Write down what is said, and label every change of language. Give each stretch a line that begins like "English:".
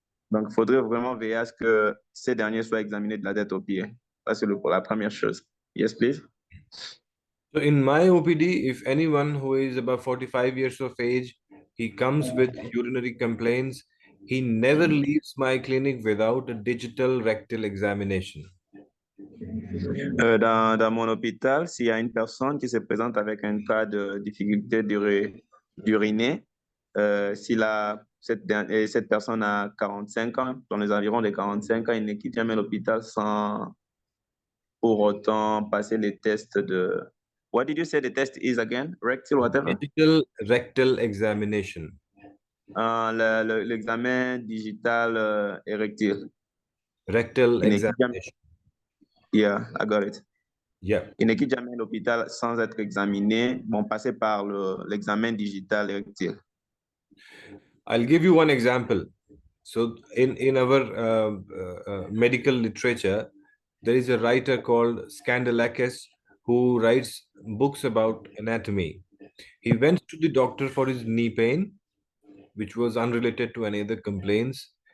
French: Donc, il faudrait vraiment veiller à ce que ces derniers soient examinés de la tête aux pieds. Ça, c'est la première chose.
English: Yes, please. So in my OPD, if anyone who is about 45 years of age, he comes with urinary complaints, he never leaves my clinic without a digital rectal examination.
French: Dans mon hôpital, s'il y a une personne qui se présente avec un cas de difficulté d'uriner, si cette personne a 45 ans, dans les environs de 45 ans, il ne quitte jamais l'hôpital sans pour autant passer les tests de...
English: What did you say the test is again? Rectal, whatever? Digital rectal examination.
French: L'examen digital érectile.
English: Rectal
French: Il ne quitte jamais...
English: examination. Yeah, I got it. Yeah.
French: Il ne quitte jamais l'hôpital sans être examiné, bon, passer par l'examen digital érectile.
English: I'll give you one example. So in our medical literature, there is a writer called Scandalakis who writes books about anatomy. He went to the doctor for his knee pain, which was unrelated to any other complaints.